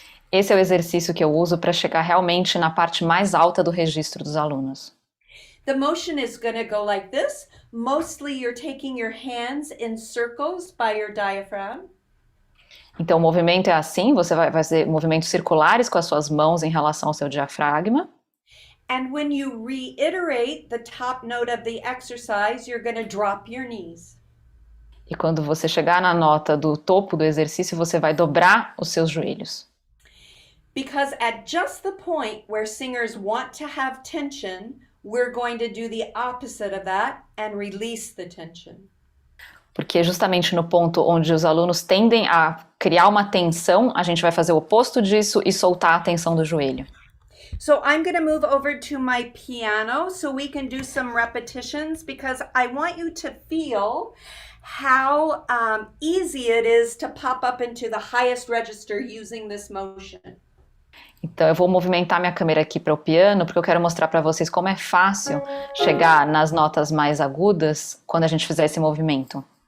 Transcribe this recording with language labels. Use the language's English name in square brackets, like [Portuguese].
[Portuguese] Esse é o exercício que eu uso para chegar realmente na parte mais alta do registro dos alunos. [English] The motion is going to go like this. Mostly you're taking your hands in circles by your diaphragm. [Portuguese] Então o movimento é assim, você vai fazer movimentos circulares com as suas mãos em relação ao seu diafragma. [English] And when you reiterate the top note of the exercise, you're going to drop your knees. [Portuguese] E quando você chegar na nota do topo do exercício, você vai dobrar os seus joelhos. [English] Because at just the point where singers want to have tension, we're going to do the opposite of that and release the tension. [Portuguese] Porque justamente no ponto onde os alunos tendem a criar uma tensão, a gente vai fazer o oposto disso e soltar a tensão do joelho. [English] So I'm going to move over to my piano so we can do some repetitions because I want you to feel how easy it is to pop up into the highest register using this motion. [Portuguese] Então eu vou movimentar minha câmera aqui para o piano, porque eu quero mostrar para vocês como é fácil chegar nas notas mais agudas quando a gente fizer esse movimento.